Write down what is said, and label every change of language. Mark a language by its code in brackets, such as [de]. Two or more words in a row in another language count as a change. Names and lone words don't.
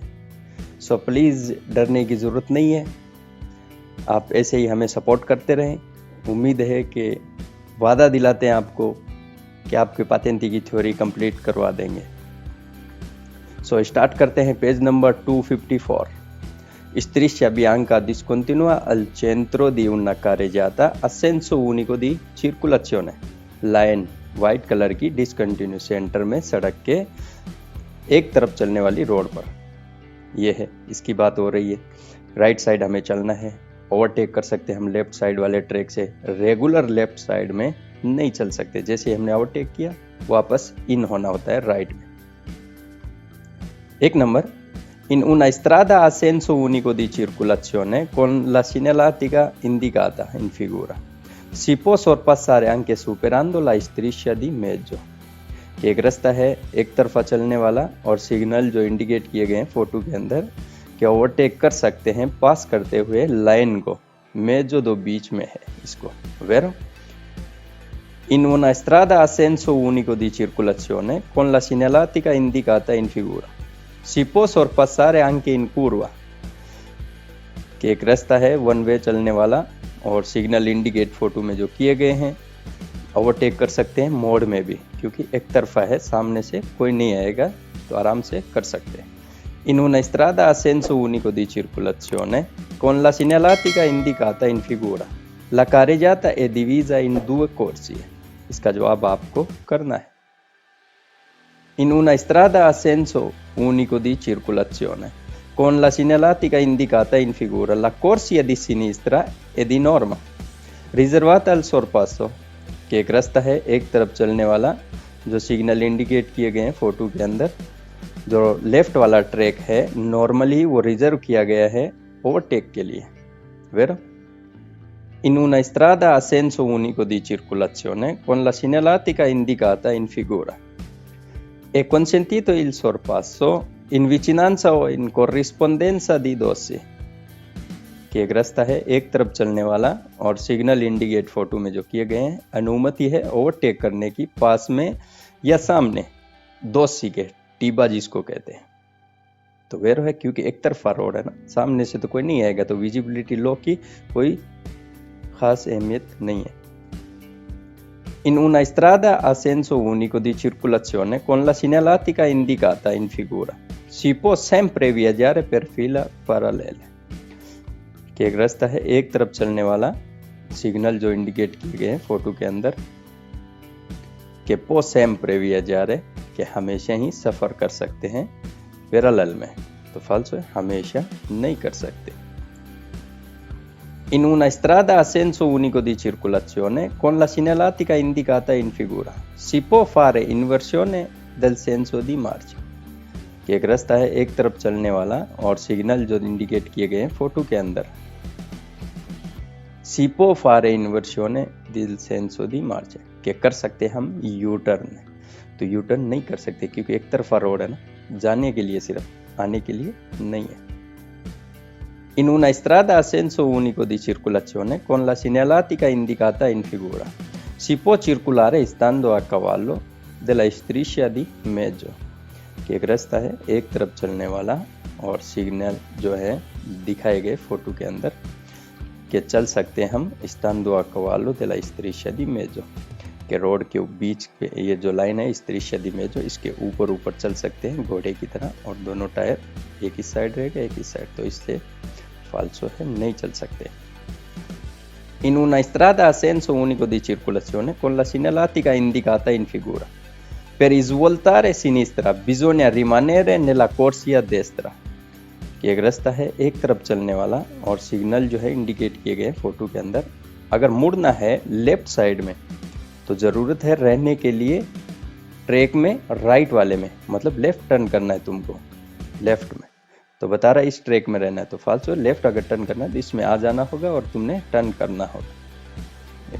[en] so please [hi] डरने की ज़रूरत नहीं है, आप ऐसे ही हमें सपोर्ट करते रहें। उम्मीद है कि वादा दिलाते हैं आपको कि आपके पातेंती की [en] theory complete [hi] करवा देंगे। [en] so start [hi] करते हैं [en] page number [hi] 254। [it] Striscia bianca discontinua al centro di una carreggiata a senso unico di circolazione। [en] line white colour [hi] की डिसकंटिन्यू सेंटर में सड़क के एक तरफ चलने वाली रोड पर ये है, इसकी बात हो रही है। [en] right side [hi] हमें चलना है, ओवरटेक कर सकते हैं हम [en] left side [hi] वाले ट्रैक से, रेगुलर [en] left side [hi] में नहीं चल सकते। जैसे हमने ओवरटेक किया वापस इन होना होता है राइट में। एक नंबर, [it] in una strada a senso unico di circolazione con la segnaletica indicata in figura si può sorpassare anche superando la striscia di mezzo। [hi] एक रास्ता है एक तरफा चलने वाला और सिग्नल जो इंडिकेट किए गए हैं फोटो के अंदर कि ओवरटेक कर सकते हैं पास करते हुए लाइन को, मेजो दो बीच में है इसको। [it] वेरो in una strada a senso unico di circolazione con la segnaletica indicata in figura si può sorpassare anche in curva। [hi] कि एक रास्ता है [en] one way [hi] चलने वाला और [en] signal indicate [hi] फोटो में जो किए गए हैं, ओवरटेक कर सकते हैं मोड़ में भी, क्योंकि एक तरफा है, सामने से कोई नहीं आएगा तो आराम से कर सकते हैं। [it] In una strada a senso unico di circolazione con la segnaletica indicata in figura la carreggiata è divisa in due corsie। [hi] इसका जवाब आपको करना है। [it] In una strada a senso unico di circolazione con la segnaletica indicata in figura la corsia di sinistra è di norma riservata al sorpasso। [hi] कि एक रास्ता है एक तरफ चलने वाला जो [en] signal indicate [hi] किए गए हैं फोटो के अंदर, जो लेफ्ट वाला ट्रैक है नॉर्मली वो रिजर्व किया गया है ओवरटेक के लिए। [it] वेरो in una strada a senso unico di circolazione con la segnaletica indicata in figura è consentito il sorpasso in vicinanza o in corrispondenza di dossi। [hi] कि एक रास्ता है एक तरफ चलने वाला और [en] signal indicate [hi] फोटो में जो किए गए हैं, अनुमति है ओवरटेक करने की पास में या सामने, दोसी के, टीबा जिसको कहते हैं। तो वेरो है क्योंकि एक तरफा रोड है ना, सामने से तो कोई नहीं आएगा, तो [en] visibility low [hi] की कोई खास अहमियत नहीं है। [it] In una strada a senso unico di circolazione con la segnaletica indicata in figura si può sempre viaggiare per fila parallele। [hi] कि एक रास्ता है एक तरफ चलने वाला, सिग्नल जो इंडिकेट किए गए हैं फोटो के अंदर कि [it] può sempre viaggiare [hi] कि हमेशा ही सफर कर सकते हैं, पैरेलल में, तो फाल्सो है, हमेशा नहीं कर सकते। [it] In una strada a senso unico di circolazione con la segnaletica indicata in figura si può fare inversione del senso di marcia। [hi] कि एक रास्ता है एक तरफ चलने वाला और सिग्नल जो इंडिकेट किए गए हैं फोटो के अंदर, [it] si può fare inversione del senso di marcia [hi] कि कर सकते हम यू टर्न। तो [en] U turn [hi] नहीं कर सकते क्योंकि एक तरफा रोड है ना, जाने के लिए सिर्फ, आने के लिए नहीं है। [it] In una strada a senso unico di circolazione con la segnaletica indicata in figura si può circolare stando a cavallo della striscia di mezzo। [hi] कि एक रास्ता है एक तरफ चलने वाला और सिग्नल जो है दिखाए गए फोटो के अंदर कि चल सकते हैं हम [it] stando a cavallo della striscia di mezzo [hi] कि रोड के बीच के ये जो लाइन है [it] striscia di mezzo, [hi] इसके ऊपर ऊपर चल सकते हैं घोड़े की तरह, और दोनों टायर एक ही साइड रहेगा एक ही साइड, तो इससे फाल्सो है, नहीं चल सकते। [it] In una strada a senso unico di circolazione con la segnaletica indicata in figura per svoltare sinistra bisogna rimanere nella corsia destra। [hi] कि एक रास्ता है एक तरफ चलने वाला और सिग्नल जो है इंडिकेट किए गए फोटो के अंदर, अगर मुड़ना है [en] left side [hi] में तो ज़रूरत है रहने के लिए ट्रैक में राइट वाले में, मतलब [en] left turn [hi] करना है तुमको लेफ्ट में, तो बता रहा है इस ट्रैक में रहना है, तो फाल्सो लेफ्ट अगर टर्न करना है तो इसमें आ जाना होगा और तुमने टर्न करना होगा।